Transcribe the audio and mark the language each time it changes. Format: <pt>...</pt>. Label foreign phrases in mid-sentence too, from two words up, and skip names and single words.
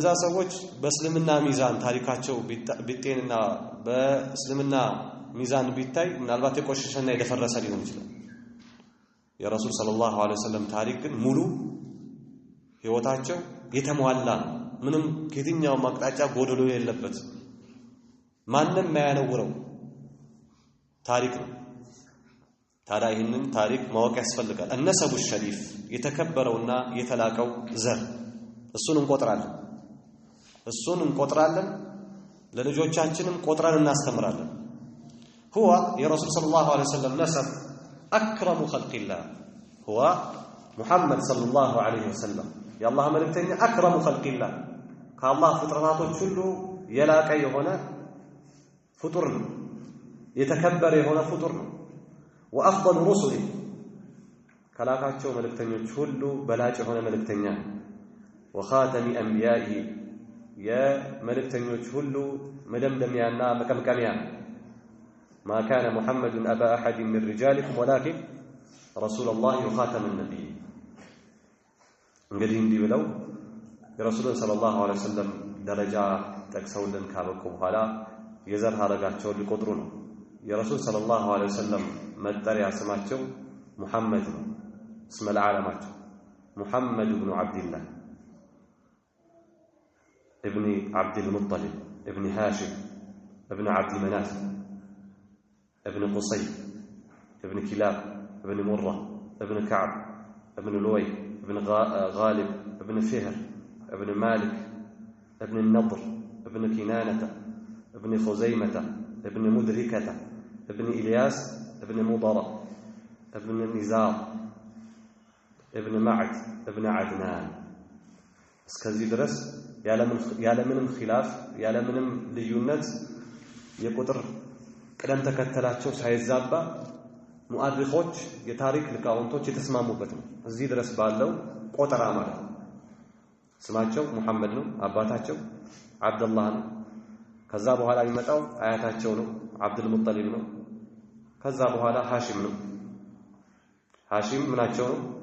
<am>ሰዎች በእስልምና ሚዛን ታሪካቸው ቢጤንና በእስልምና ሚዛን ቢታይ ምናልባት የቆሸሸና የደፈረሰ ሊሆን ይችላል። የረሱል</am> <ar>صلى الله عليه وسلم</ar> <am>ታሪክ ግን ሙሉ ህይወታቸው የተሟላ ምንም ከየትኛው አቅጣጫ ጎደሎ የሌለበት ማንንም የማያነውረው ታሪክ ነው። ታዲያ ይህንን ታሪክ ማወቅ ያስፈልጋል።</am> <ar>النسب الشريف</ar> <am>የተከበረውና የተላቀው ዘር እሱን እንቆጥራለን ለልጆቻችንም ቆጥረን እናስተምራለን። هو የረሱል</am> <ar>صلى الله عليه وسلم</ar> <am>ነሰብ</am> <ar>أكرم خلق الله هو محمد صلى الله عليه وسلم</ar> <am>የአላህ መልእክተኛ</am> <ar>أكرم خلق الله</ar> <am>ከአላህ ፍጥረታቶች ሁሉ የላቀ የሆነ ፍጡር ነው። የተከበረ የሆነ ፍጡር ነው።</am> <ar>وأفضل رسله</ar> <am>ከላካቸው መልእክተኞች ሁሉ በላጭ የሆነ መልእክተኛ ነው።</am> <ar>وخاتم أنبيائه</ar> <am>የመልእክተኞች ሁሉ መደምደሚያና መቀምቀሚያ ነው።</am> <ar>ما كان محمد أبا أحد من رجالكم ولكن رسول الله وخاتم النبي</ar> <am>እንግዲህ እንዲህ ብለው የረሱልን</am> <ar>صلى الله عليه وسلم</ar> <am>ደረጃ ጠቅሰውልን ካበቁ በኋላ የዘር ሐረጋቸውን ሊቆጥሩ ነው። የረሱል</am> <ar>صلى الله عليه وسلم</ar> <am>መጠሪያ ስማቸው ሙሐመድ ነው።</am> <ar>اسم العالمቸው</ar> <am>محمد بن عبد الله</am> <ar>ابن عبد المطلب ابن هاشم ابن عبد مناف ابن قصي ابن كلاب ابن مرة ابن كعب ابن لوي ابن غالب ابن فهر ابن مالك ابن النضر ابن كنانة ابن خزيمة ابن مدركة ابن إلياس ابن مضر ابن نزار ابن معد ابن عدنان</ar> <am>እስከዚህ ድረስ ያለምንም ኺላፍ ያለምንም ልዩነት የቁጥር ቅደም ተከተላቸው ሳይዛባ ሙአሪኾች የታሪክ ሊቃውንቶች የተስማሙበት ነው። እዚህ ድረስ ባለው ቆጠራ ማለት ነው። ስማቸው ሙሐመድ ነው አባታቸው አብዱላህ ነው ከዛ በኋላ የሚመጣው አያታቸው ነው አብዱል ሙጠሊብ ነው ከዛ በኋላ ሐሺም ነው ሐሺም ምናቸው ነው</am>